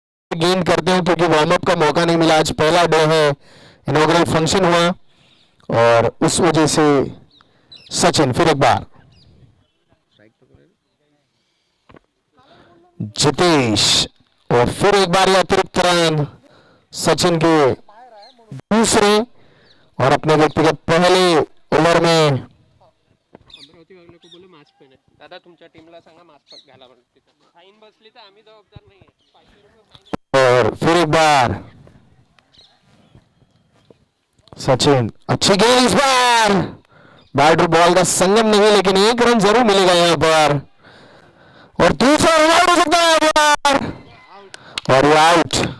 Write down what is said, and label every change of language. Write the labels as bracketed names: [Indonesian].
[Hindi] गेंद करते हैं क्योंकि वार्म अप का मौका नहीं मिला। आज पहला डे है, इनॉग्रल फंक्शन हुआ और उस वजह से सचिन फिर एक बार, जितेश और फिर एक बार ये अतिरिक्त रन सचिन के दूसरे और अपने व्यक्तिगत पहले ओव्हर में। अमरावती वाले को बोले मास्क पहने. [Marathi] दादा तुमच्या टीमला सांगा मास्क घाला म्हणून. तिथं फाईन बसली तर आम्ही जबाबदार नाहीये. 500 रुपये फाईन. [Hindi] और फिर एक बार सचिन, अच्छी गेंद इस बार, बैट और बॉल का संगम नहीं, लेकिन एक रन जरूर मिलेगा यहां पर और दूसरा रन आउट हो सकता है पर और ये आउट।